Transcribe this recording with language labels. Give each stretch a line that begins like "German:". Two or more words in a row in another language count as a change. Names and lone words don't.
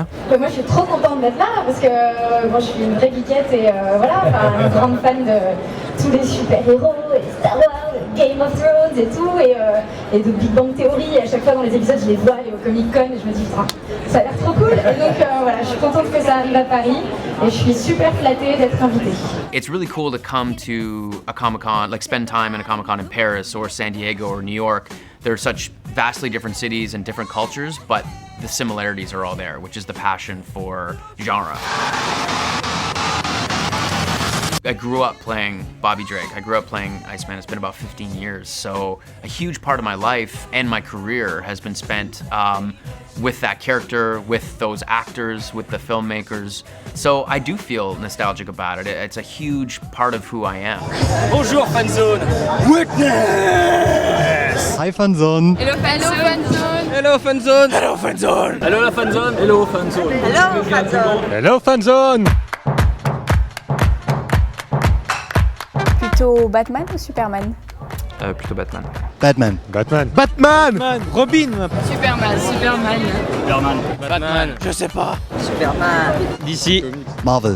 French: Moi je suis trop contente d'être là parce que moi je suis une vraie geekette et voilà, enfin, une grande fan de tous les super-héros et Star Wars, Game of Thrones et tout et de Big Bang Theory. Et à chaque fois dans les épisodes je les vois aller au Comic Con et je me dis putain, ça a l'air trop cool. Et donc voilà, je suis contente que ça arrive à Paris et je suis super flattée d'être invitée.
English: It's really cool to come to a Comic-Con, like spend time in a Comic-Con in Paris or San Diego or New York. They're such vastly different cities and different cultures, but the similarities are all there, which is the passion for genre. I grew up playing Bobby Drake. I grew up playing Iceman. It's been about 15 years. So a huge part of my life and my career has been spent with that character, with those actors, with the filmmakers. So I do feel nostalgic about it. It's a huge part of who I am.
French: Bonjour, Fanzone. Witness.
English: Hi Fanzone. Hello Fanzone. Hello, Fanzone. Hello, Fanzone. Hello, la Fanzone. Hello, Fanzone. Hello, Fanzone. Hello Fanzone.
French: Plutôt Batman ou Superman? Plutôt Batman. Batman. Robin. Superman. Batman. Je sais pas. DC. Marvel.